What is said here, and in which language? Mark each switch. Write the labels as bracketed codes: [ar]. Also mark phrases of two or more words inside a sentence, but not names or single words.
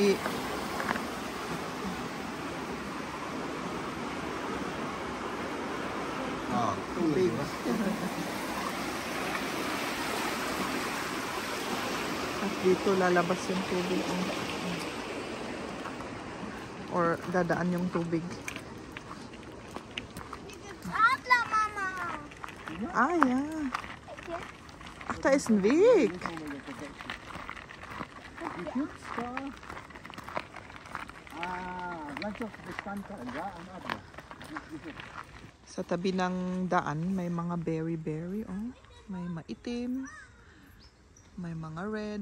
[tl] Tubig. At dito lalabas yung tubig. Or dadaan yung tubig. [de] Ah, ja. Ach, da ist ein Weg. [tl] Sa tabi ng daan, may mga berry. Oh. May maitim. May mga red.